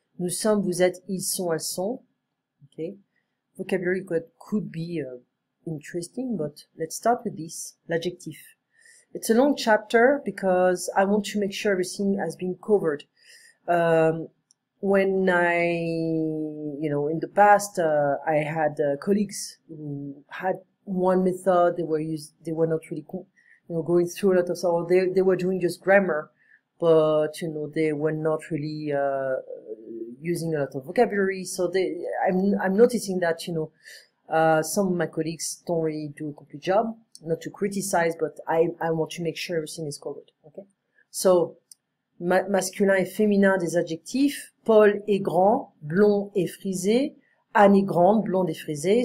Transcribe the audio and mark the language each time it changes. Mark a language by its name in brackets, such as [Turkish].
[French] Nous sommes, vous êtes, ils sont, elles sont. Okay. [English] Vocabulary could be interesting, but let's start with this. L'adjectif. It's a long chapter because I want to make sure everything has been covered. When in the past, I had colleagues who had one method. They were not really, going through a lot of stuff. They were doing just grammar, but they were not really using a lot of vocabulary. So I'm noticing that some of my colleagues don't really do a complete job. Not to criticize, but I want to make sure everything is covered. Okay. [French] So masculin et féminin des adjectifs. Paul est grand, blond et frisé. Annie grande, blonde et frisée.